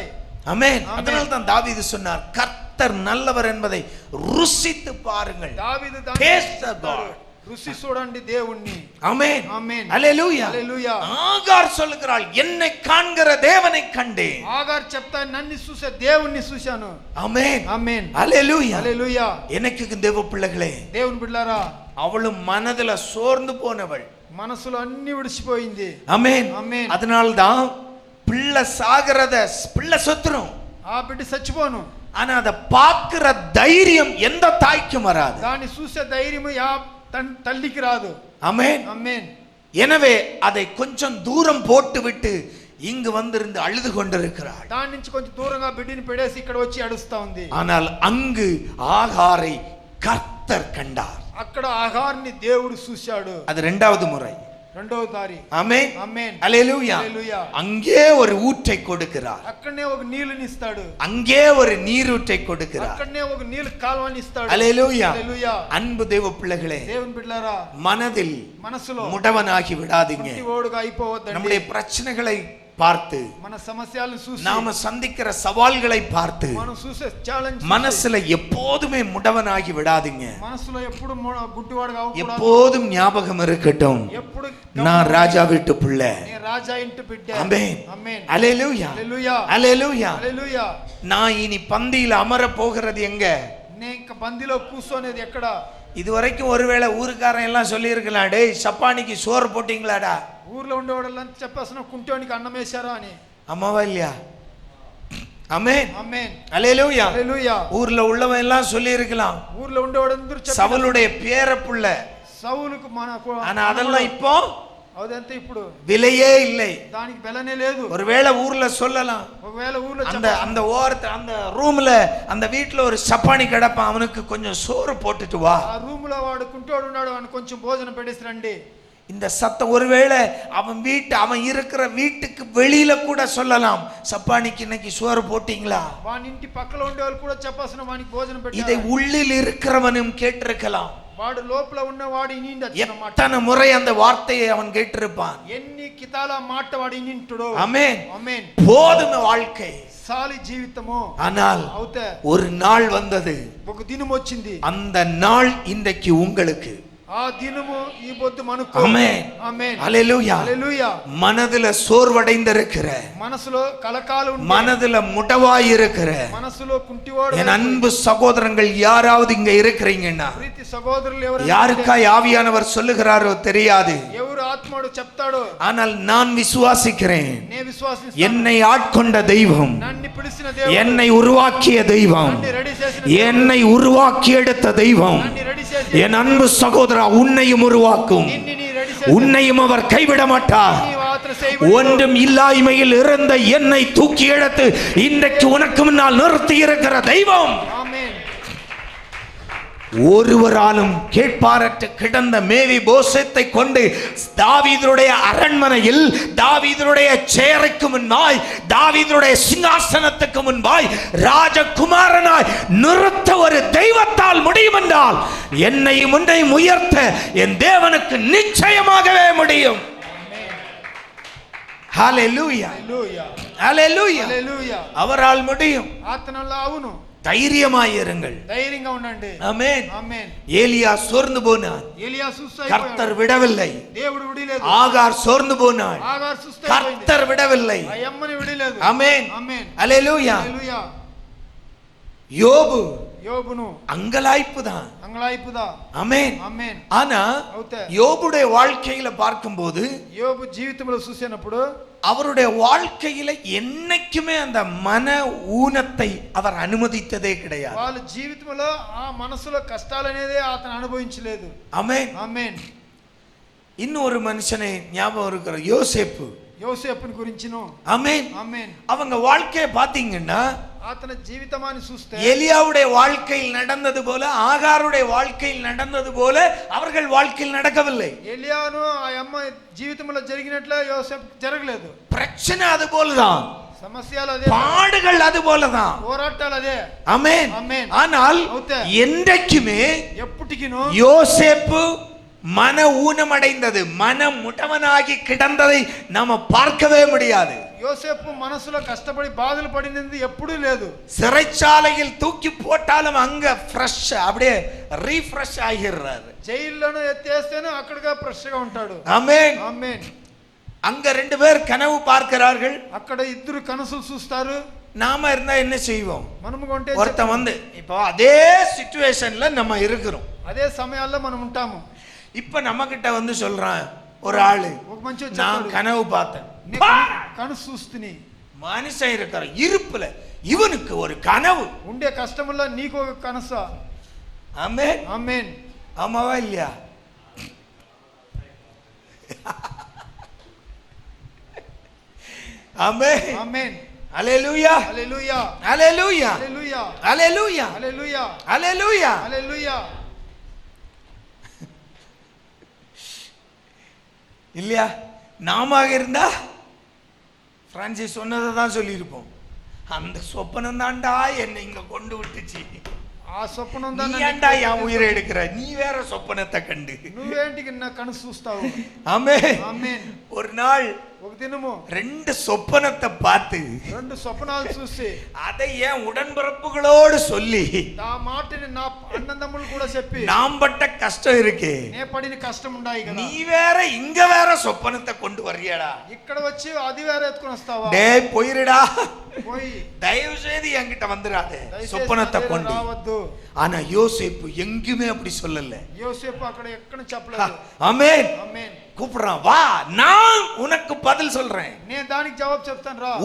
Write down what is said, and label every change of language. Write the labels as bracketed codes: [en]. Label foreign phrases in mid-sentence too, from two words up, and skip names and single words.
[ta] ஆமென். அதனால தான் தாவீது சொன்னார், கர்த்தர் நல்லவர் என்பதை ருசித்து பாருங்கள். [te] దావీదు [en] Taste the God. [te] రుచి చూడండి దేవుణ్ణి. [ta] ஆமென். [te] ఆమేన్. [ta] அல்லேலூயா. [te] హల్లెలూయా. [ta] ஆகார் சொல்லுகிறாள், என்னை காண்கிற தேவனை கண்டேன். [te] ఆగారు చెప్తా, నన్ను చూసే దేవుణ్ణి చూశాను. [ta] ஆமென். [te] ఆమేన్. [ta] அல்லேலூயா. [te] హల్లెలూయా. [ta] எனக்கு தேவ பிள்ளைகளே, [te] దేవుని బిడ్డలారా, [ta] அவளும் மனதுல சோர்ந்து போனவள். [te] మనసులో అన్ని విడిచిపోయింది. [ta] ஆமென். [te] ఆమేన్. [ta] அதனால்தான் பிள்ளை சாகிறத பிள்ளை சொத்துரும், [te] ఆ బిడ్డ చచ్చిపోను. [ta] ஆனா அதை பார்க்கிற தைரியம் எந்த தாய்க்கும் வராது. [te] దాన్ని చూసే ధైర్యం తల్లికి రాదు. [ta] ஆமென். [te] ఆమేన్. [ta] எனவே அதை கொஞ்சம் தூரம் போட்டு விட்டு இங்கு வந்திருந்து அழுது கொண்டிருக்கிறாள். [te] దాని నుంచి కొంచెం దూరంగా బిడ్డని పెడేసి ఇక్కడ వచ్చి అడుస్తా ఉంది. [ta] ஆனால் அங்கு ஆகாரை கர்த்தர் கண்டார். [te] అక్కడ ఆగార్ని దేవుడు చూశాడు. [ta] அது இரண்டாவது முறை. [te] రెండవ దారి. [ta] ஆமென். [te] ఆమేన్. [ta] அல்லேலூயா. [te] హల్లెలూయా. [ta] அங்கே ஒரு ஊற்றை கொடுக்கிறார். [te] అక్కడనే ఒక నీళ్ళని ఇస్తాడు. [ta] அங்கே ஒரு நீரூற்றை கொடுக்கிறார். [te] అక్కడనే ఒక నీళ్ళ కాలువని ఇస్తాడు. [ta] அல்லேலூயா. [te] హల్లెలూయా. [ta] அன்பு தேவ பிள்ளைகளே, [te] దేవుని బిడ్డలారా, [ta] மனதில் [te] మనసులో [ta] முடவனாகி விடாதீங்க. [te] ఓడుగా అయిపోవద్దండి. [ta] நம்முடைய பிரச்சனைகளை பார்த்து, [te] మన సమస్యలను చూసి, [ta] நாம சந்திக்கிற சவால்களை பார்த்து [te] మనం చూసే ఛాలెంజ్ [ta] மனசுல எப்போதுமே முடவனாகி விடாதீங்க. [te] మనసులో ఎప్పుడు గుడ్డివాడుగా అవ్వకూడదు. [ta] எப்போதும் ஞாபகம் இருக்கட்டும், [te] ఎప్పుడు [ta] நான் ராஜா வீட்டு பிள்ளை. [te] నేను రాజా ఇంటి బిడ్డ. [ta] ஆமென். [te] ఆమేన్. [ta] அல்லேலூயா. [te] హల్లెలూయా. [ta] அல்லேலூயா. [te] హల్లెలూయా. [ta] நான் இனி பந்தியில அமர போகிறது எங்க? [te] నేను ఇంకా బందిలో కూర్చోనేది ఎక్కడ? [ta] இதுவரைக்கும் ஒருவேளை ஊருக்காரன் எல்லாம் சொல்லி இருக்கலாம், டேய் சப்பானிக்கு சோறு போட்டீங்களாடா. [te] ఊర్లో ఉండేవాళ్ళని చెప్పేస్తున్నా, కుంటోనికి అన్నం వేశారా అని. [ta] அம்மாவா இல்லையா? ஆமென். [te] ఆమేన్. [ta] அல்லேலூயா. [te] హల్లెలూయా. [ta] ஊர்ல உள்ளவன் எல்லாம் சொல்லி இருக்கலாம், [te] ఊర్లో ఉండేవాడందరూ చెప్పారు [ta] சவுலுடைய பேரப்புள்ள. [te] సౌలుకు మనకు, [ta] ஆனா அதெல்லாம் இப்போ [te] అదంతా ఇప్పుడు [ta] விலையே இல்லை. [te] దానికి బెలనే లేదు. [ta] ஒருவேளை ஊர்ல சொல்லலாம், [te] ఒకవేళ ఊర్లో [ta] அந்த அந்த ஓரத்து அந்த ரூம்ல அந்த வீட்டுல ஒரு சப்பானி கிடப்பான், அவனுக்கு கொஞ்சம் சோறு போட்டுட்டு வா. [te] ఆ రూమ్ లో వాడు కుంటోడు ఉన్నాడు, అని కొంచెం భోజనం పెట్టేసి రండి. [ta] இந்த சத்தம் ஒருவேளை அவன் இருக்கிற வீட்டுக்கு வெளியில கூட சொல்லலாம், சப்பானிக்கு இன்னைக்கு சோறு போட்டீங்களா. [te] వాని ఇంటి పక్కలో ఉండేవాళ్ళు కూడా చెప్పాల్సిన, వానికి భోజనం [ta] இதை [te] పెట్టారు. [ta] உள்ளில் இருக்கிறவனும் கேட்டிருக்கலாம். [te] వాడు లోపల ఉన్నవాడు ఇనిండి అన్నమాట. [ta] எத்தனை முறை அந்த வார்த்தையை அவன் கேட்டிருப்பான். [te] ఎన్ని కితాల మాట వాడు ఇనింటుడో. [ta] ஆமென். [te] ఆమేన్. [ta] போதும் வாழ்க்கை. [te] సాలి జీవితము. [ta] ஆனால் [te] అవుతే [ta] ஒரு நாள் வந்தது, [te] ఒక దినం వచ్చింది. [ta] அந்த நாள் இன்றைக்கு உங்களுக்கு. [te] ఆ దినము ఈ పొద్దు మనకు. [ta] ஆமென். [te] ఆమేన్. [ta] அல்லேலூயா. [te] హల్లెలూయా. [ta] மனதுல சோர்வடைந்திருக்கிற, [te] మనసులో కలకాలు ఉండే, [ta] மனதுல முடவாயிருக்கிற [te] మనసులో కుంటివాడు, [ta] என் அன்பு சகோதரங்கள் யாராவது இங்க இருக்கிறீங்கன்னா, [te] ప్రీతి సహోదరులు ఎవరు, [ta] யாருக்காய் ஆவியானவர் சொல்லுகிறாரோ தெரியாது, [te] ఎవరు ఆత్మడు చెప్తాడో, [ta] ஆனால் நான் விசுவாசிக்கிறேன். [te] నే విశ్వాసిస్తాను. [ta] என்னை ஆட்கொண்ட தெய்வம், [te] నన్ను పిలిచిన దేవుడు, [ta] என்னை உருவாக்கிய தெய்வம், [te] నన్ను రెడీ చేసిన, [ta] என்னை உருவாக்கி எடுத்த தெய்வம், [te] నన్ను రెడీ చేసి, [ta] என் அன்பு சகோதரா உன்னையும் உருவாக்கும். [te] నిన్ను నీ రెడీ చేసి, [ta] உன்னையும் அவர் கைவிட மாட்டார். [te] నీ వాత్ర చేయబడి, [ta] ஒன்றும் இல்லாய்மையில் இருந்த என்னை தூக்கி எடுத்து இன்றைக்கு உனக்கு முன்னால் நிறுத்தி இருக்கிற தெய்வம். [te] ఆమేన్. [ta] ஒருவராலும் கேட்பாரற்று கிடந்த மேவி போசேத்தை கொண்டு தாவீதுடைய அரண்மனையில், தாவீதுடைய சேரைக்கு முன்பாய், தாவீதுடைய சிங்காசனத்துக்கு முன்பாய் ராஜகுமாரனாய் நிறுத்த ஒரு தெய்வத்தால் முடியும் என்றால், என்னை முன்னை உயர்த்த என் தேவனுக்கு நிச்சயமாகவே முடியும். ஹல்லேலூயா. [te] హల్లెలూయా. [ta] ஹல்லேலூயா. [te] హల్లెలూయా. [ta] அவரால் முடியும். [te] ఆత్మలో అవును. [ta] தைரியமாயிருங்கள். [te] ధైర్యంగా ఉండండి. [ta] ஆமென். [te] ఆమేన్. [ta] ஏலியா சோர்ந்து போனான், [te] ఏలియా సుస్థాయి [ta] கர்த்தர் விடவில்லை. [te] దేవుడు విడిలేదు. [ta] ஆகார் சோர்ந்து போனாள், [te] ఆగార్ సుస్థాయి [ta] கர்த்தர் விடவில்லை. [te] ఆ యమ్మని విడిలేదు. [ta] ஆமென். [te] ఆమేన్. [ta] அல்லேலூயா. [te] హల్లెలూయా. [ta] யோபு [te] యోబును [ta] அங்கலாய்ப்பு தான். [te] అంగలాయిపుదా. [ta] ஆமென். [te] ఆమేన్. [ta] ஆனா [te] అవుతే [ta] யோபுடைய வாழ்க்கையில பார்க்கும்போது [te] యోబు జీవితంలో చూసినప్పుడు [ta] அவருடைய வாழ்க்கையில என்னைக்குமே அந்த மன ஊனத்தை அவர் அனுமதித்ததே கிடையாது. [te] వాళ్ళ జీవితంలో ఆ మనసులో కష్టాలు అనేది అతను అనుభవించలేదు. [ta] ஆமென். [te] ఆమేన్. [ta] இன்னொரு மனுஷனை ஞாபகம் இருக்கிற யோசேப்பு. [te] యోసేపుని గురించిను. [ta] ஆமென். [te] ఆమేన్. [ta] அவங்க வாழ்க்கையை பாத்தீங்கன்னா [te] అతని జీవితమాన్ని చూస్తే [ta] எலியாவுடைய வாழ்க்கையில் நடந்தது போல, ஆகாருடைய வாழ்க்கையில் நடந்தது போல அவர்கள் வாழ்க்கையில் நடக்கவில்லை. [te] ఎలియాను ఆ అమ్మ జీవితంలో జరిగినట్లే యోసేపు జరగలేదు. [ta] பிரச்சனை அது போலதான், [te] సమస్యలు అదే, [ta] பாடுகள் அது போலதான். [te] పోరాటాలు అదే. [ta] ஆமென். ஆமென். ஆனால் [te] అవుతే [ta] என்றைக்குமே [te] ఎప్పటికిను [ta] யோசேப்பு மன ஊனமடைந்தது, மன முடவனாகி கிடந்ததை நாம பார்க்கவே முடியாது. [te] యోసేపు మనసులో కష్టపడి బాధలు పడినది ఎప్పుడూ లేదు. [ta] சிறைச்சாலையில் தூக்கி போட்டாலும் அங்க ஃப்ரெஷ் அப்படியே ரீஃப்ரெஷ் ஆகிறாரு. [te] జైల్లోనే ఎత్తేస్తేనే అక్కడగా ఫ్రెష్ గా ఉంటాడు. [ta] ஆமென். [te] ఆమేన్. [ta] அங்க 2 பேர் கனவு பார்க்கிறார்கள். [te] అక్కడ ఇద్దరు కనసులు చూస్తారు. [ta] நாம இருந்தா என்ன செய்வோம்? [te] మనము కొంటే [ta] ஒருத்தன் வந்து இப்போ அதே சிச்சுவேஷன்ல நம்ம இருக்கிறோம். [te] అదే సమయాల్లో మనం ఉంటాము. [ta] இப்ப நம்ம கிட்ட வந்து சொல்றான் ஒரு ஆளு, [te] ఒక మంచి [ta] நான் కனவு பார்த்தேன். [te] కనసు చూస్తుని [ta] மனுஷன் இருக்கிற இருப்புல இவனுக்கு ஒரு கனவு [te] ఉండే కష్టముల్లో నీకు ఒక కనస. [ta] ஆமென். [te] ఆమేన్. [ta] ஆமாவா இல்லையா? ஆமென். [te] ఆమేన్. [ta] அல்லேலூயா. [te] హల్లెలూయా. [ta] அல்லேலூயா. [te] హల్లెలూయా. [ta] அல்லேலூயா. [te] హల్లెలూయా. [ta] அல்லேலூயா. [te] హల్లెలూయా. [ta] இல்லையா? நாம இருந்தா பிரான்சிஸ் சொன்னதை தான் சொல்லியிருப்போம். அந்த சொப்பனம் தான்டா என்னை இங்க கொண்டு விட்டுச்சு. [te] ఆ స్వప్నం [ta] நீ ஏன்டா என் உயிரை எடுக்கிற? நீ வேற சொப்பனத்தை கண்டு. [te] నువ్వేంటికి నా కనసు చూస్తావు? [ta] ஆமென். [te] ఆమేన్. [ta] ஒரு நாள் [te] ఒక దినము [ta] 2 சொப்பனத்தை பார்த்து [te] 2 స్వప్నాలు చూసి [ta] அதை ஏன் உடன்பிறப்புகளோடு சொல்லி [te] ఆ మాటని నా అన్నదమ్ములు కూడా చెప్పి [ta] நாம் பட்ட கஷ்டம் இருக்கே, [te] నే పడిన కష్టం ఉన్నాయి కదా, [ta] நீ வேற இங்க வேற சொப்பனத்தை கொண்டு வர்றியாடா? [te] ఇక్కడ వచ్చి అది వేరే ఎత్తుకొని వస్తావా? [ta] டேய் போயிருடா, [te] పోయి [ta] தயவு செய்து என்கிட்ட வந்துடாதே [te] దయచేసి [ta] சொப்பனத்தை [te] నా [ta] கொண்டு. [te] దగ్గర రావద్దు. [ta] ஆனா யோசேப்பு எங்குமே அப்படி சொல்லல. [te] యోసేపు అక్కడ ఎక్కడ చెప్పలేదు. [ta] ஆமென். [te] ఆమేన్. [ta] கூப்பிடுறான், வா நான் உனக்கு பதில் சொல்றேன். [te] నేను దానికి జవాబు చెప్తాను రా.